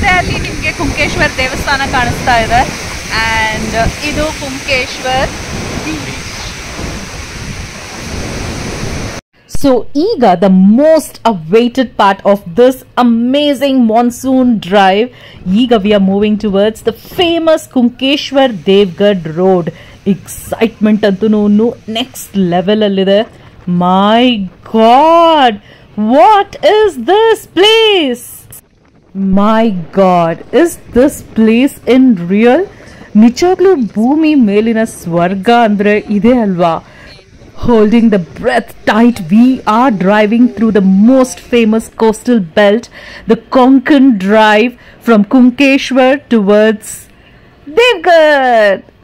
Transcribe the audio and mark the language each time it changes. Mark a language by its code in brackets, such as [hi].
[kn] ನಿಮಗೆ ಕುಂಕೇಶ್ವರ್ ದೇವಸ್ಥಾನ ಕಾಣಿಸ್ತಾ ಇದೆ ಅಂಡ್ ಇದು ಕುಂಕೇಶ್ವರ್ ಬೀಚ್. [en] So ಈಗ the most awaited part of this amazing monsoon drive. ಈಗ we are moving towards the famous Kunkeshwar Devgarh Road. [kn] Excitement ಅಂತೂ ನೆಕ್ಸ್ಟ್ ಲೆವೆಲ್ ಅಲ್ಲಿದೆ. [en] My God, what is this place? My God, is this place in real? [kn] ನಿಜವಾಗ್ಲೂ ಭೂಮಿ ಮೇಲಿನ ಸ್ವರ್ಗ ಅಂದ್ರೆ ಇದೆ ಅಲ್ವಾ? [en] Holding the breath tight, we are driving through the most famous coastal belt, the Konkan Drive from Kunkeshwar towards Devgarh.